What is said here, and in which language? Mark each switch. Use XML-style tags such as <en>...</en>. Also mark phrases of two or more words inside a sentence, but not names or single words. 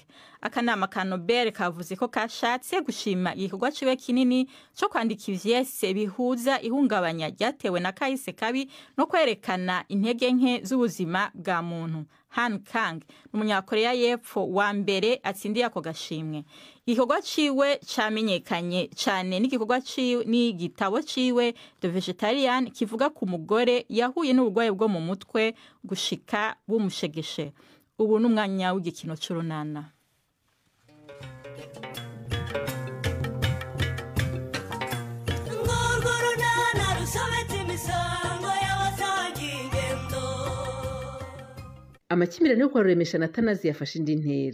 <rn>Akanama ka Nobel kavuze ko kashatse gushima igikorwa ciwe kinini cyo kwandika ivyese bihuza ihungabanya ryatewe na kahise kabi no kwerekana intege nke z'ubuzima bwa muntu. Han Kang n'umunyakoreya y'epfo wa mbere atsindiye ako gashimwe. Igikorwa ciwe camenyekanye cyane n'igikorwa ciwe n'igitabo ciwe The Vegetarian kivuga ku mugore yahuye n'ubugwayi bwo mu mutwe gushika bumushegeshe. Ubu n'umwanya w'igikino c'urunana. Amakimirane yo kwaruremesha na Tanazi yafashe indi ntera.</rn>